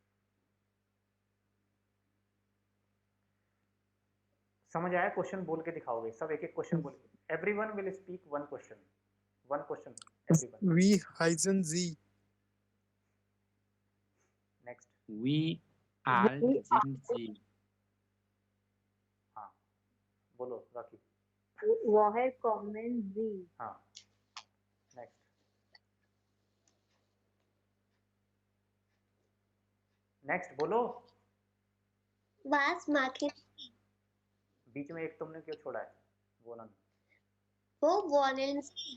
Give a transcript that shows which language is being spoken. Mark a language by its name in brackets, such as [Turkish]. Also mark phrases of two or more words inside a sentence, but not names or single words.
[Hindi] समझ आया, क्वेश्चन बोल के दिखाओगे सब, एक एक क्वेश्चन बोल के, [English] every one will speak one question, one question every one. [German] wie heißen Sie. [Hindi] नेक्स्ट। [German] wie alt sind Sie. [Hindi] हाँ, बोलो राखी। [German] woher kommen Sie? [Hindi] हाँ, नेक्स्ट। नेक्स्ट बोलो। [German] Was machen? [Hindi] बीच में एक तुमने क्यों छोड़ा है, वो ना। [German] Wo wohnen Sie?